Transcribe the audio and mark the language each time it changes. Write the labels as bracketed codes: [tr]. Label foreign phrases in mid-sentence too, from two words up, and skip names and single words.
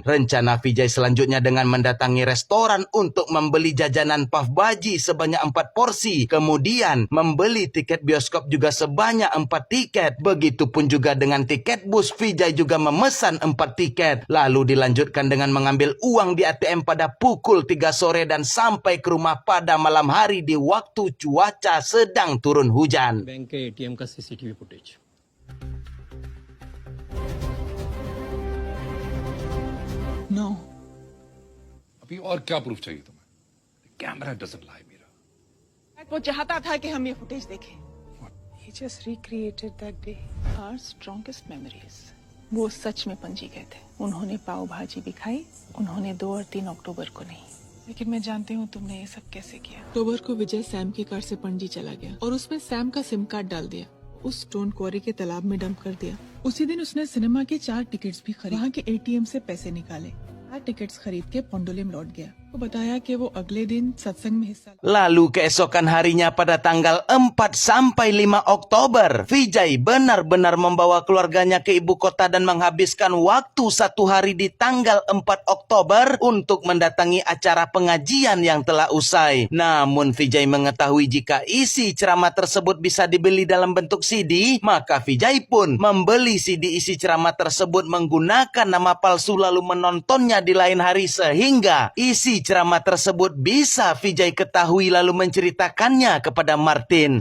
[id] Rencana Vijay selanjutnya dengan mendatangi restoran untuk membeli jajanan puff baji sebanyak 4 porsi, kemudian membeli tiket bioskop juga sebanyak 4 tiket. Begitupun juga dengan tiket bus, Vijay juga memesan 4 tiket. Lalu dilanjutkan dengan mengambil uang di ATM pada pukul 3 sore dan sampai ke rumah pada malam hari di waktu cuaca sedang turun hujan. [hi] बैंक के एटीएम का [en] CCTV footage. [hi] No, अभी और क्या प्रूफ चाहिए तुम्हें? [en] camera doesn't lie Meera. [hi] वो चाहता था कि हम ये फुटेज देखें। [en] He just recreated that day. Our strongest memories. [hi] वो सच में पणजी गए थे। उन्होंने पाव भाजी भी खाई, उन्होंने 2 और 3 अक्टूबर को नहीं। लेकिन मैं जानती हूँ तुमने ये सब कैसे किया। अक्टूबर को विजय सैम की कार से पणजी चला गया और उसमें सैम का [en] SIM card [hi] डाल दिया, उस [en] stone quarry [hi] के तालाब में डंप कर दिया। उसी दिन उसने सिनेमा के 4 टिकट्स भी खरीदे, वहाँ के एटीएम से पैसे निकाले, 4 टिकट्स खरीद के पोंडोलिम लौट गया। वो बताया कि वो अगले दिन सत्संग में हिस्सा [id] Lalu keesokan harinya pada tanggal 4 sampai 5 Oktober, Vijay benar-benar membawa keluarganya ke ibu kota dan menghabiskan waktu 1 hari di tanggal 4 Oktober untuk mendatangi acara pengajian yang telah usai. Namun Vijay mengetahui jika isi ceramah tersebut bisa dibeli dalam bentuk CD, maka Vijay pun membeli CD isi ceramah tersebut menggunakan nama palsu lalu menontonnya di lain hari, sehingga isi Isi ceramah tersebut bisa Vijay ketahui lalu menceritakannya kepada Martin.